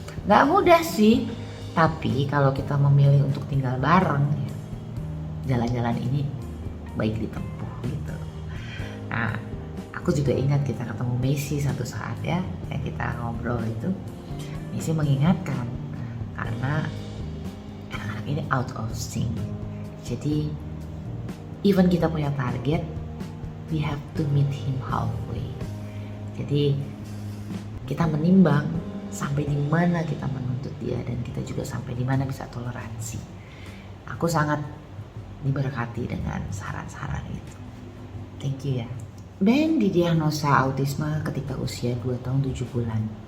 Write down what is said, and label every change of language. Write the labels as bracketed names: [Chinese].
[Indonesian] Nggak mudah sih, tapi kalau kita memilih untuk tinggal bareng, jalan-jalan ini baik ditempuh gitu. Nah, aku juga ingat kita ketemu Messi satu saat ya, yang kita ngobrol itu. Messi mengingatkan karena anak-anak ini [English] out of sync. [Indonesian] Jadi even kita punya target, [English] we have to meet him halfway. [Indonesian] Jadi kita menimbang sampai di mana kita menuntut dia dan kita juga sampai di mana bisa toleransi. Aku sangat diberkati dengan saran-saran itu. [English] Thank you [Indonesian] ya. Ben didiagnosa autisme ketika usia 2 tahun 7 bulan.